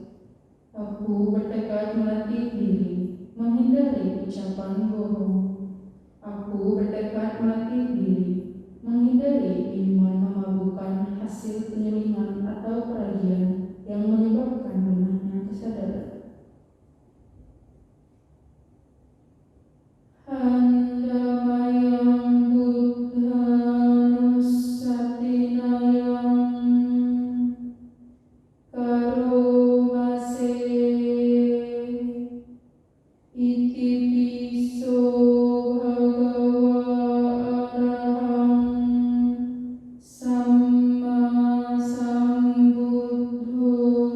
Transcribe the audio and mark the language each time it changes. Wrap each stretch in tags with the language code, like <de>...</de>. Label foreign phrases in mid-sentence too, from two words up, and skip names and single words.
<id>Aku bertekad melatih diri menghindari ucapan bohong. Aku bertekad melatih diri menghindari minuman memabukkan hasil penyelingan atau peragian yang menyebabkan lemahnya kesadaran.</id> <pi>Handamayang buddhanussatinayang karomase iti piso bhagawa arahang samma sambuddho</pi>